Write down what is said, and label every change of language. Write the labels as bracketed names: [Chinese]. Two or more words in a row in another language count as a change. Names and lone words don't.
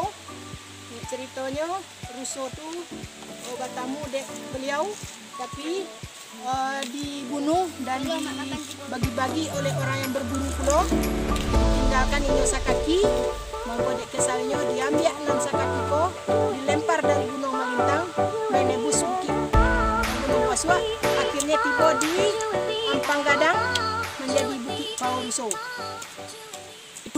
[Minangkabau] Ceritanya Ruso tuh bertamu dek beliau tapi dibunuh dan dibagi-bagi oleh orang yang berburu pulau, tinggalkan Inyo Sakaki. Mangko dek kesalnya diambil nan sakaki ko dilempar dari Gunung Malintang menebus Bukit Gunung Posua, akhirnya tiba di Ampang Gadang menjadi Bukit Pauruso.